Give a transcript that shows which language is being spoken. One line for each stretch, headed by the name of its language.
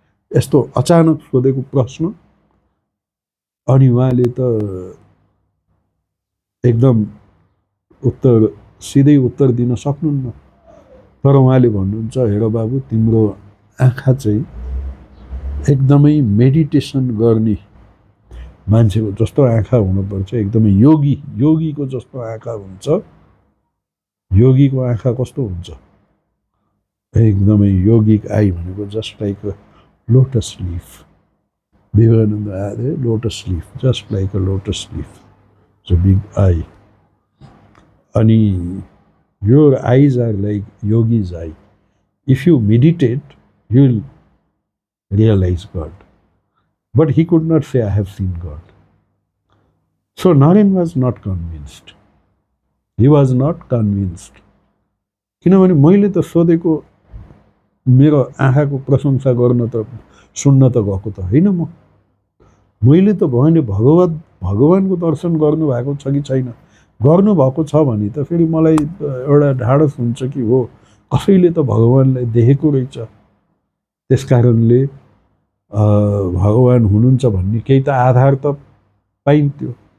Nepali: यस्तो अचानक सोधेको प्रश्न। अनि उहाँले त एकदम सिधै उत्तर दिन सक्नुहुन्न, तर उहाँले भन्नुहुन्छ, हेर बाबु, तिम्रो आँखा चाहिँ एकदमै मेडिटेसन गर्ने मान्छेको जस्तो आँखा हुनुपर्छ, एकदमै योगीको जस्तो आँखा हुन्छ। योगीको आँखा कस्तो हुन्छ? एकदमै योगिक आई भनेको
English: Just like a lotus leaf. Vivekananda आए lotus leaf, just like a lotus leaf, it's a big eye. अनि your eyes are like yogi's eye. If you meditate, you will realize God. But he could not say, I have seen God. So Naren was not convinced. He was not convinced.
Nepali: किनभने मैले त सोधेको मेरो आँखाको प्रशंसा गर्न त सुन्न त गएको त होइन म। मैले त भने भगवानको दर्शन गर्नुभएको छ कि छैन, गर्नुभएको छ भने त फेरि मलाई एउटा ढाडस हुन्छ कि हो कसैले त भगवानलाई देखेको रहेछ, त्यसकारणले भगवान हुनुहुन्छ भन्ने केही त आधार त पाइन्थ्यो।